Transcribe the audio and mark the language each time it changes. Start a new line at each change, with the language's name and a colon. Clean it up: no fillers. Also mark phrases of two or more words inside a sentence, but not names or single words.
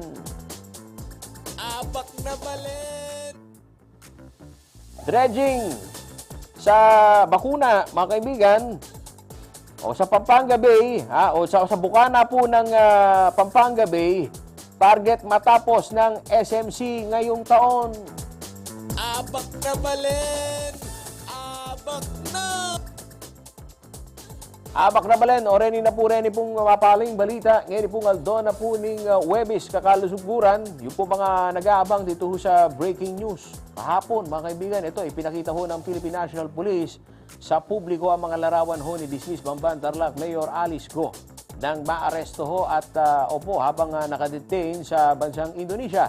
Pampanga: Abak na balen.
Filipino: Dredging sa bakuna, mga kaibigan, o sa Pampanga Bay, o sa bukana po ng Pampanga Bay, target matapos ng SMC ngayong taon.
Pampanga: Abak na balen! Abak na! Abak na balen, o reni na po pong mapaling balita. Ngayon pong aldo na po ning Huwebes, kakalusuguran.
Filipino: Yung po mga nag-aabang dito ho sa
English: breaking news.
Filipino: Kahapon, mga kaibigan, ito ipinakita ho ng Philippine National Police sa publiko ang mga larawan ho ni Dismiss Bamban Tarlac Mayor Alice Go nang maaresto ho at habang nakadetain sa bansang Indonesia.